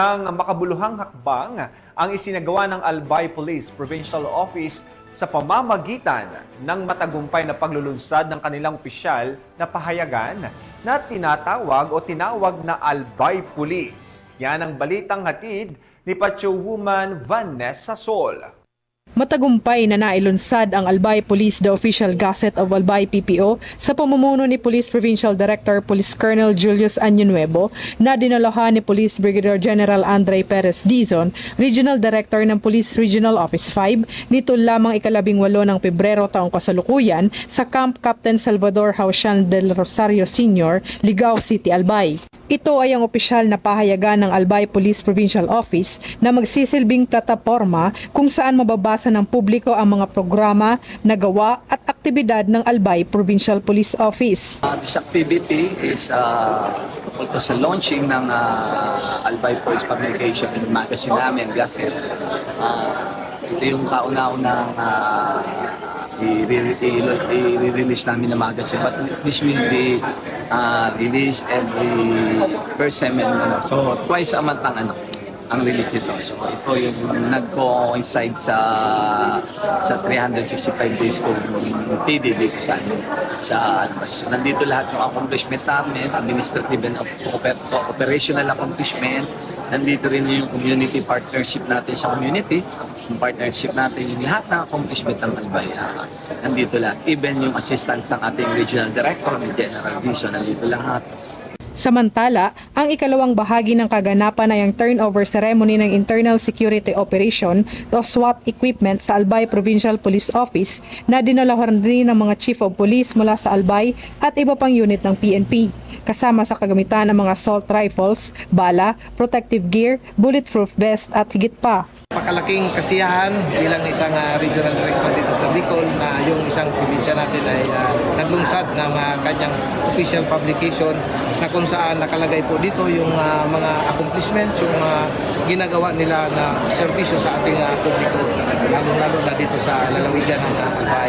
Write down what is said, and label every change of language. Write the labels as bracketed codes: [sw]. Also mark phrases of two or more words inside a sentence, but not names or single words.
[tl] Ang makabuluhang hakbang ang isinagawa ng Albay Police Provincial Office sa pamamagitan ng matagumpay na paglulunsad ng kanilang opisyal na pahayagan na tinawag na Albay Police. Yan ang balitang hatid ni Patrolwoman Vanessa Sol. Matagumpay na nailunsad ang Albay Police The Official Gazette of Albay PPO sa pamumuno ni Police Provincial Director Police Colonel Julius Año-Nuevo na dinalohan ni Police Brigadier General Andre Perez Dizon, Regional Director ng Police Regional Office 5, nito lamang ika-18 ng Pebrero taong kasalukuyan sa Camp Captain Salvador Hausian del Rosario Sr., Ligao City, Albay. Ito ay ang opisyal na pahayagan ng Albay Police Provincial Office na magsisilbing plataporma kung saan mababasa ng publiko ang mga programa, nagawa at aktibidad ng Albay Provincial Police Office. [en] This activity is [tl] tungkol sa launching ng Albay Police Publication magazine namin, Gazette. Ito yung kauna-unang i-release namin na magazine, [en] but this will be released every first [tl] so [en] twice a month [tl] ang release nito. So ito yung nag-coincide sa 365 days ko yung PDD ko sa Albay. So nandito lahat ng accomplishment namin, [en] administrative and operational accomplishment. [tl] Nandito rin yung [en] community partnership [tl] natin sa community, yung partnership natin, yung lahat ng accomplishment ng Albay. Nandito lahat. Even yung assistance ng ating regional director, ni General Dizon, nandito lahat. Samantala, ang ikalawang bahagi ng kaganapan ay ang [en] turnover ceremony [tl] ng Internal Security Operation o SWAT equipment sa Albay Provincial Police Office na dinalahan rin ng mga Chief of Police mula sa Albay at iba pang unit ng PNP. Kasama sa kagamitan ng mga [en] assault rifles, [tl] bala, [en] protective gear, bulletproof vest [tl] at higit pa. Pakalaking kasiyahan bilang isang regional director dito sa Bicol na yung isang probinsya natin ay naglungsad ng kanyang [en] official publication [tl] na kung saan nakalagay po dito yung mga accomplishments, yung ginagawa nila na serbisyo sa ating publiko, lalo na dito sa lalawigan ng Albay.